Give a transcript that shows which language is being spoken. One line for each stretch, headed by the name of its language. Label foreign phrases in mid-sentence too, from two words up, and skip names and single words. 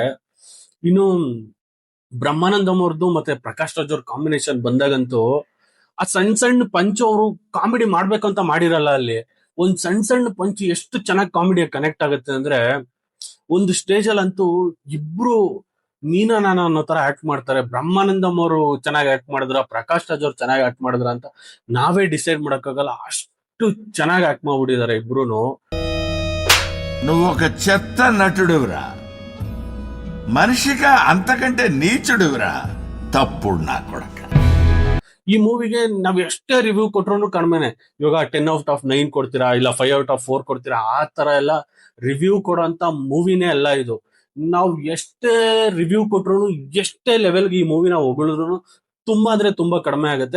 Kannada: ಇನ್ನು ಬ್ರಹ್ಮಾನಂದಂ ಅವ್ರದ್ದು ಮತ್ತೆ ಪ್ರಕಾಶ್ ರಾಜ್ ಅವ್ರ ಕಾಂಬಿನೇಷನ್ ಬಂದಾಗಂತೂ ಆ ಸಣ್ಣ ಸಣ್ಣ ಪಂಚ್ ಅವರು ಕಾಮಿಡಿ ಮಾಡ್ಬೇಕು ಅಂತ ಮಾಡಿರಲ್ಲ, ಅಲ್ಲಿ ಒಂದ್ ಸಣ್ಣ ಸಣ್ಣ ಪಂಚ್ ಎಷ್ಟು ಚೆನ್ನಾಗಿ
English: comedy connect
Kannada: ಆಗುತ್ತೆ ಅಂದ್ರೆ, ಒಂದು ಸ್ಟೇಜ್ ಅಲ್ಲಂತೂ ಇಬ್ರು ನೀನ ನಾನು ಅನ್ನೋ ತರ ಆಕ್ಟ್ ಮಾಡ್ತಾರೆ. ಬ್ರಹ್ಮಾನಂದಂ ಅವರು ಚೆನ್ನಾಗಿ ಆಕ್ಟ್ ಮಾಡಿದ್ರ, ಪ್ರಕಾಶ್ ರಾಜ್ ಅವ್ರು ಚೆನ್ನಾಗಿ ಆಕ್ಟ್ ಮಾಡಿದ್ರ ಅಂತ ನಾವೇ ಡಿಸೈಡ್ ಮಾಡಕ್ಕಾಗಲ್ಲ, ಅಷ್ಟು ಚೆನ್ನಾಗಿ ಆಕ್ಟ್ ಮಾಡ್ಬಿಟ್ಟಿದ್ದಾರೆ ಇಬ್ರುನು.
Telugu: నువ్వు ఒక చెత్త నటుడువురా, మనిషిగా అంతకంటే నీచుడువురా, తప్పుడు నా కొడక.
Kannada: ಈ ಮೂವಿಗೆ ನಾವ್ ಎಷ್ಟೇ ರಿವ್ಯೂ ಕೊಟ್ರು ಕಡಿಮೆನೆ. ಇವಾಗ 10/9 ಕೊಡ್ತೀರಾ, ಇಲ್ಲ 5/4 ಕೊಡ್ತೀರಾ, ಆ ತರ ಎಲ್ಲ ರಿವ್ಯೂ ಕೊಡೋಂತ ಮೂವಿನೇ ಅಲ್ಲ ಇದು. ನಾವು ಎಷ್ಟೇ ರಿವ್ಯೂ ಕೊಟ್ರು, ಎಷ್ಟೇ ಲೆವೆಲ್ಗೆ ಈ ಮೂವಿನ ಹೊಗಳಿದ್ರು ತುಂಬಾ ಅಂದ್ರೆ ತುಂಬಾ ಕಡಿಮೆ ಆಗುತ್ತೆ.